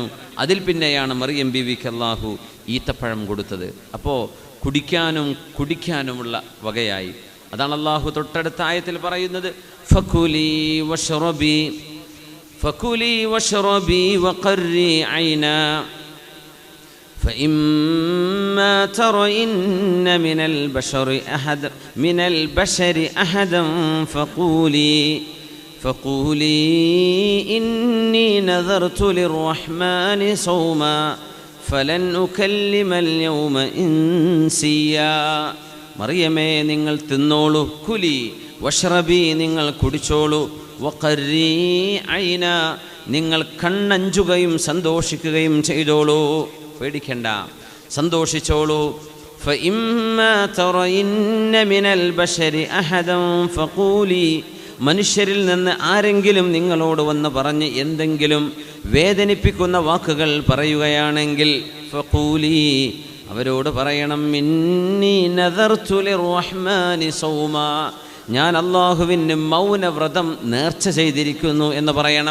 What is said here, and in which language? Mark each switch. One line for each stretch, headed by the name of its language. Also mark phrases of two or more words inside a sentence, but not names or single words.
Malayalam: അതിൽ പിന്നെയാണ് മറിയം ബീവിക്ക് അള്ളാഹു ഈത്തപ്പഴം കൊടുത്തത്. അപ്പോൾ കുടിക്കാനുമുള്ള വകയായി. അതാണ് അള്ളാഹു തൊട്ടടുത്ത ആയത്തിൽ പറയുന്നത്,
Arabic: فكلي واشربي وقري عينا. فإما ترين من البشر أحدا فقولي إني نذرت للرحمن صوما فلن أكلم اليوم إنسيا.
Malayalam: മറിയമേ, നിങ്ങൾ തിന്നോളൂ.
Arabic: كلي واشربي,
Malayalam: നിങ്ങൾ കുടിച്ചോളൂ.
Arabic: وقري عينا,
Malayalam: നിങ്ങൾ കണ്ണഞ്ചുകയും സന്തോഷിക്കുകയും ചെയ്തോളൂ. പേടിക്കണ്ട, സന്തോഷിച്ചോളൂ.
Arabic: فإما ترين من البشر أحدا فقولي,
Malayalam: മനുഷ്യരിൽ നിന്ന് ആരെങ്കിലും നിങ്ങളോട് വന്ന് പറഞ്ഞ് എന്തെങ്കിലും വേദനിപ്പിക്കുന്ന വാക്കുകൾ പറയുകയാണെങ്കിൽ ഫഖൂലി, അവരോട് പറയണം,
Arabic: إني نذرت للرحمن صوما,
Malayalam: ഞാൻ അല്ലാഹുവിന് മൗനവ്രതം നേർച്ച ചെയ്തിരിക്കുന്നു എന്ന് പറയണം.